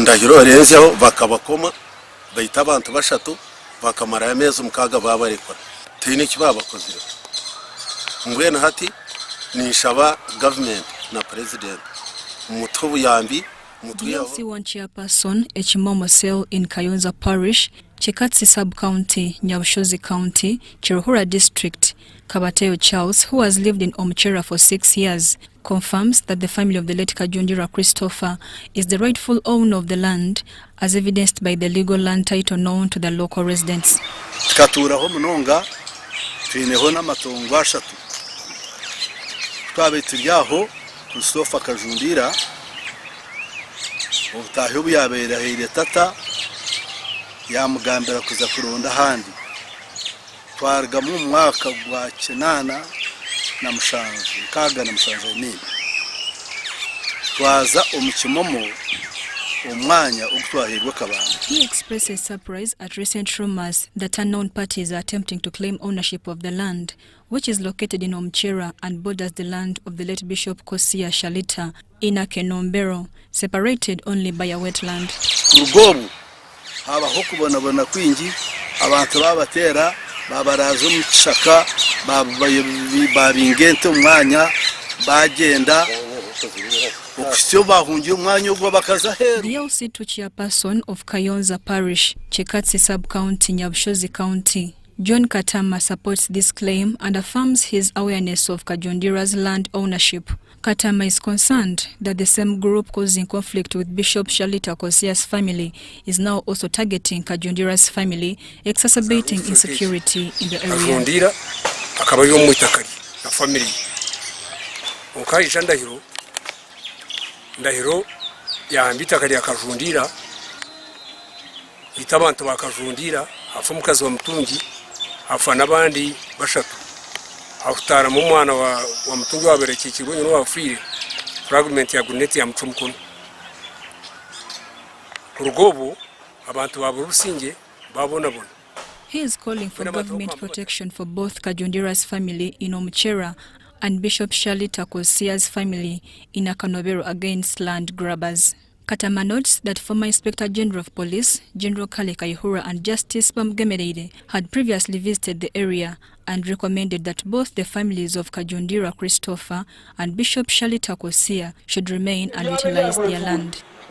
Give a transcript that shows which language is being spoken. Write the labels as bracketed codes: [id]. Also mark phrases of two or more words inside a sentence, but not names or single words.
[en] DLC1 chairperson Echimomo Cell in Kayonza Parish, Chekatsi Sub-County, Nyabushozi County, Kiruhura District, Kabateo Charles, who has lived in Omuchera for 6 years, confirms that the family of the late Kajundira Christopher is the rightful owner of the land, as evidenced by the legal land title known to the local residents. [nyn] Christopher Kajundira ubutahi buyabera hire tata yamugambira kuza kurunda handi twarga mu mwaka gwa 9 na mushanju kaga na mushanju nini twaza omukimomo omwanya ogutwahirwa kabanda. [en] He expresses surprise at recent rumors that unknown parties are attempting to claim ownership of the land, which is located in Omchera and borders the land of the late Bishop Kosia Shalita in Akenombero, separated only by a wetland. [nyn] Urugobu habaho kubonabona kwingi abantu babatera babaraza mu kishaka babingente umwanya bagenda. [en] The LC2 chairperson of Kayonza Parish, Chekatsi Sub-County, Nyabushozi County, John Katama supports this claim and affirms his awareness of Kajundira's land ownership. Katama is concerned that the same group causing conflict with Bishop Shalita Kosia's family is now also targeting Kajundira's family, exacerbating insecurity in the area. [nyn] Ndahiro yambita kali akavundira itabantu bakavundira afu mukazi wa mtungi afa nabandi bashatu afutara mu mwana wa mtungi waberekekirwe no wafire fragment ya guneti ya mcumukono kurugobo abantu baburusinge babonabona. [en] He is calling for government protection for both Kajundira's family in Omchera and Bishop Shalita Kosia's family in Akanobero against land grabbers. Katama notes that former Inspector General of Police, General Kiruhura, and Justice Bamgemeride had previously visited the area and recommended that both the families of Kajundira Christopher and Bishop Shalita Kosia should remain and utilize their land.